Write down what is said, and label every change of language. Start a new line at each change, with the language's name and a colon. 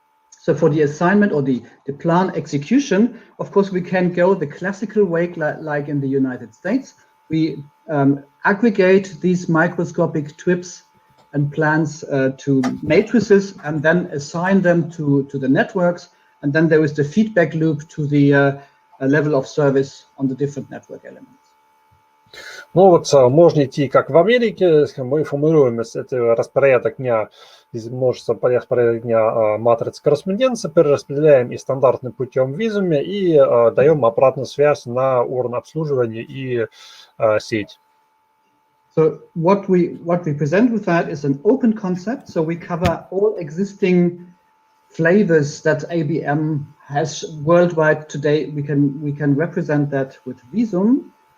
English: So for the assignment or the plan execution, of course, we can go the classical way, like in the United States. We aggregate these microscopic trips and plans to matrices and then assign them to the networks. And then there is the feedback loop to the level of service on the different network elements.
Russian: Ну вот можно идти как в Америке, мы формируем это распорядок дня из множества распорядок дня матриц корреспонденции, перераспределяем и стандартным путем в Визуме и даем обратную связь на уровень обслуживания и сеть.
English: So what we present with that is an open concept. So we cover all existing flavors that ABM has worldwide today. We can represent that with Visum.